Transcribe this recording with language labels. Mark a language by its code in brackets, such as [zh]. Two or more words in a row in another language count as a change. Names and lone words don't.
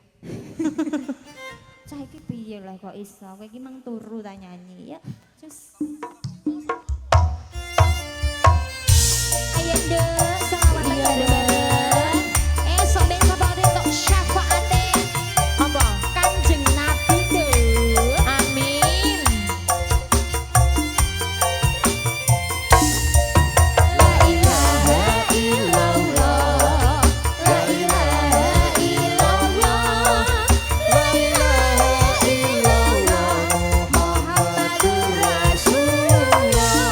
[jv] Cah iki piye lah kok iso? Kowe iki mang turu ta nyanyi ya. Cus. Ayo nduk, selamat bareng. Esok besok bakal entuk syafaate. Apa? Kanjeng Nabi nduk. Amin. [ar] لا إله إلا الله. لا إله إلا الله. لا إله إلا الله. محمد رسول الله.